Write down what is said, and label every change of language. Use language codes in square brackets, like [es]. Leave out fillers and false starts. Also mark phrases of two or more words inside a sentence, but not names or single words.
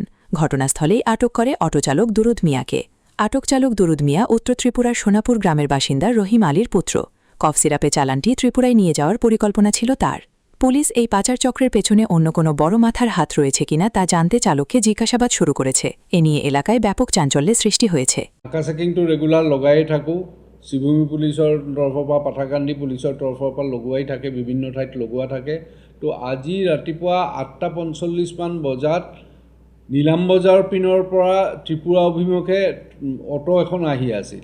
[bn] ঘটনাস্থলেই আটক করে অটোচালক দুরুদ মিয়াকে। আটক চালক দুরুদ মিয়া উত্তর ত্রিপুরার সোনাপুর গ্রামের বাসিন্দা রহিম আলীর পুত্র। কফ সিরাপে চালানটি ত্রিপুরায় নিয়ে যাওয়ার পরিকল্পনা ছিল তার। পুলিশ এই পাচার চক্রের পেছনে অন্য কোনো বড় মাথার হাত রয়েছে কিনা তা জানতে চালককে জিজ্ঞাসাবাদ শুরু করেছে। এ নিয়ে এলাকায় ব্যাপক চাঞ্চল্যের সৃষ্টি হয়েছে। [as] চেকিংটো ৰেগুলাৰ লগাই থাকোঁ। শ্ৰীভূমি পুলিচৰ তৰফৰ পৰা, পাথাৰকান্দি পুলিচৰ তৰফৰ পৰা লগোৱাই থাকে, বিভিন্ন ঠাইত লগোৱা থাকে। তো আজি ৰাতিপুৱা 8:45 বজাত নীলাম বজাৰ পিনৰ পৰা ত্ৰিপুৰা অভিমুখে অটো এখন আহি আছিল।